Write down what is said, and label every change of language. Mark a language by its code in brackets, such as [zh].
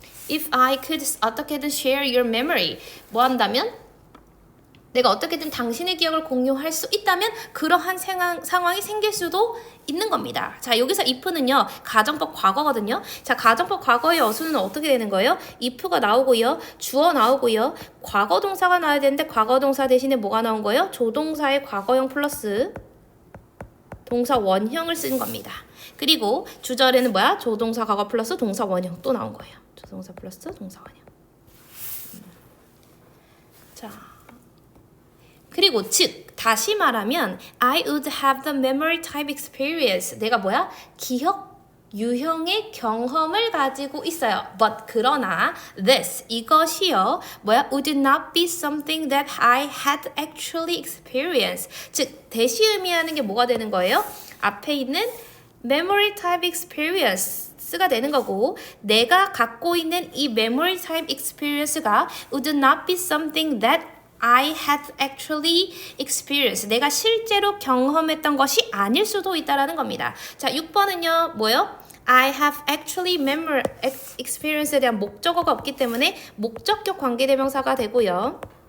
[en] If I could [ko] 어떻게든 [en] share your memory [ko] 뭐 한다면? 내가 어떻게든 당신의 기억을 공유할 수 있다면 그러한 상황이 생길 수도 있는 겁니다. 자, 여기서 if는요. 가정법 과거거든요. 자, 가정법 과거의 어수는 어떻게 되는 거예요? if가 나오고요. 주어 나오고요. 과거 동사가 나와야 되는데 과거 동사 대신에 뭐가 나온 거예요? 조동사의 과거형 플러스 동사 원형을 쓴 겁니다. 그리고 주절에는 뭐야? 조동사 과거 플러스 동사 원형 또 나온 거예요. 조동사 플러스 동사 원형. 자, 그리고 즉 다시 말하면 [en] I would have the memory type experience. [ko] 내가 뭐야? 기억 유형의 경험을 가지고 있어요. [en] But [ko] 그러나 [en] this [ko] 이것이요 뭐야? [en] Would not be something that I had actually experienced. [ko] 즉 대시 의미하는 게 뭐가 되는 거예요? 앞에 있는 [en] memory type experience가 [ko] 되는 거고 내가 갖고 있는 이 [en] memory type experience가 would not be something that I had actually experienced. [ko] 내가 실제로 경험했던 것이 아닐 수도 있다라는 겁니다. 자, 6번은요. 뭐요? [en] I have actually experience [ko] 에 대한 목적어가 없기 때문에 목적격 관계대명사가 되고요.